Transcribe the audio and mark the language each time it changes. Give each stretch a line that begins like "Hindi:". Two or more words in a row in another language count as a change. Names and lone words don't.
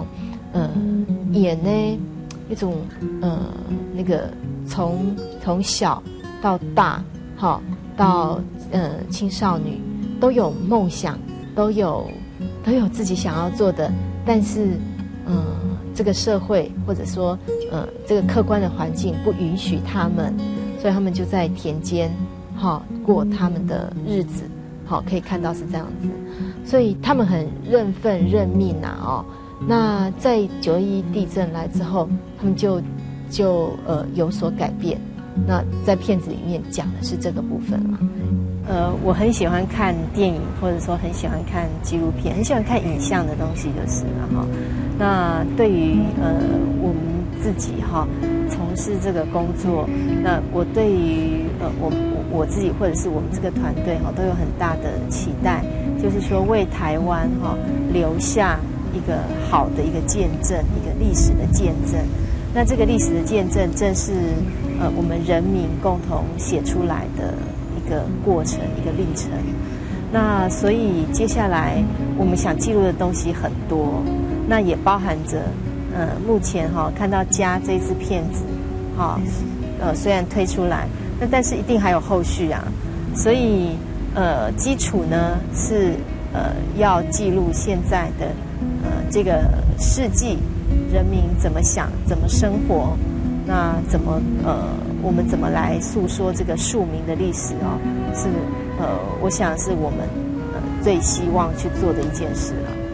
Chinese: 演呢一種那個從小到大到青少女都有夢想，都有自己想要做的，但是這個社會或者說這個客觀的環境不允許他們，所以他們就在田間過他們的日子。可以看到是這樣子，所以他們很認份認命那在911地震來之後，他們就有所改變。那在片子裡面講的是這個部分嘛。我很喜歡看電影，或者說很喜歡看紀錄片，很喜歡看影像的東西就是了那對於我們自己從事這個工作，那我對於我自己或者是我們這個團隊都有很大的期待，就是說為台灣留下一個好的一個見證，一個歷史的見證。那這個歷史的見證正是我們人民共同寫出來的一個過程，一個歷程。那所以接下來我們想記錄的東西很多，那也包含着目前看到家这支片子虽然推出来，但是一定还有后续啊，所以基础呢是要记录现在的这个世纪人民怎么想、怎么生活，那我们怎么来诉说这个庶民的历史是我想是我们最希望去做的一件事了。